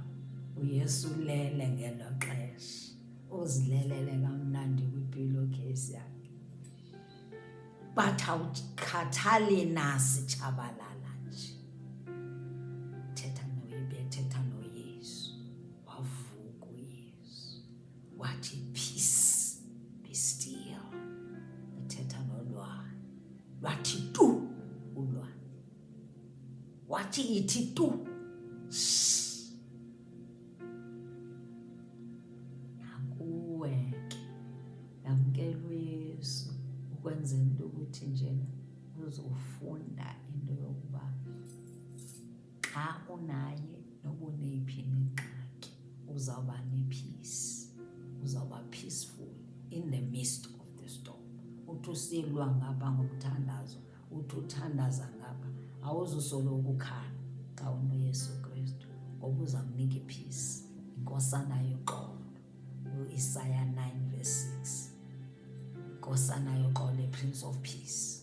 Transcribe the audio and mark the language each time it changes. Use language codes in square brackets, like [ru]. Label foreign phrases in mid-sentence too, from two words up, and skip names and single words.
[xh] uYesu ulele ngelo xesha, uzilelele kamnandi kwipillowcase yakhe. But awukhathali nasi tshabalala nje. Bethetha noYesu, wavuka uYesu wathi [en] peace be still. [xh] Bethetha nolwandle, lwathi tu ulwandle, wathi ithi tu. Nakuwe ke yamkela uYesu ukwenzela into ukuthi njena uzofunda into yokuba xa unaye noba uneyiphi ingxaki uzawuba nepeace, uzawuba [en] peaceful in the midst of the storm. [xh] Uthi usilwa ngapha ngomthandazo, uthi uthandaza ngapha, awuzusoloko ukhala xa unoYesu Kristu, ngoba uzawunika ipeace. Inkosana yoxolo, Isaiah 9:6. Inkosana yoxolo, [en] Prince of Peace.